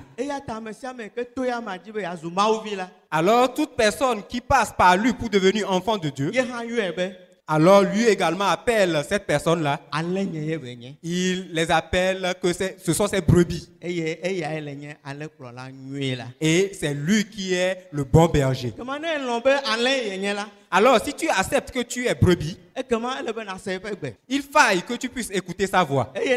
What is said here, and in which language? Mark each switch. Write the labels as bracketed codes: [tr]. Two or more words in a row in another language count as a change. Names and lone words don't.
[ee] Eya ta ame sia ame ke to ya ma dzi be yeazu Mawu vi la, [fr] Alors, toute personne qui passe par lui pour devenir enfant de Dieu, [ee] ye hã yɔe be [fr] alors lui également appelle cette personne-là, [ee] alẽ nye ye be nye. [fr] il les appelle que ce sont ses brebis. [ee] Eye eyae le nye alẽkplɔla nyuie la. [fr] Et c'est lui qui est le bon berger. [ee] Kema ne elɔ̃ be alẽ ye nye la, [fr] Alors, si tu acceptes que tu es brebis, [ee] ekema ele be nase eƒe gbe. [fr] il faille que tu puisses écouter sa voix. [ee] Eye